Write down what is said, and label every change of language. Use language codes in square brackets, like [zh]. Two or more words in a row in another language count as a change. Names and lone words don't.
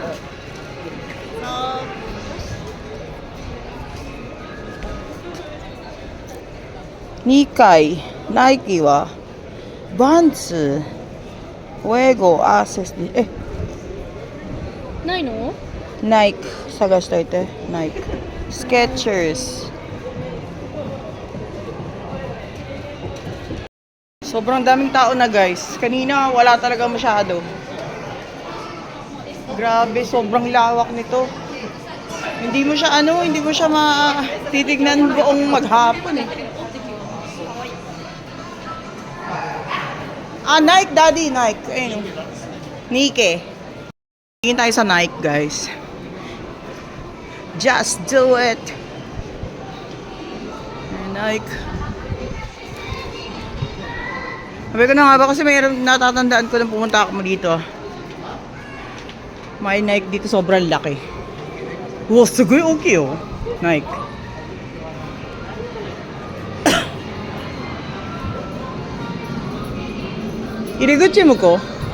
[ja] Nikkei, Nike wa Vans, Fuego, Asus, ないの？ Nike, 探しといて。Nike. Skechers. [tl] Sobrang daming tao na guys. Kanina wala talaga masyado. Grabe, sobrang lawak nito. Hindi mo siya hindi mo siya matitignan buong maghapon eh. Nike, Daddy, Nike. Ayun. Nike. Tingin tayo sa Nike, guys. [en] Just do it. [tl] Nike. Sabi ko na nga ba kasi mayroon natatandaan ko nung pumunta ako dito. May Nike dito sobrang laki. Wow, sugoy okay oh. Nike. Irigutsi mo ko?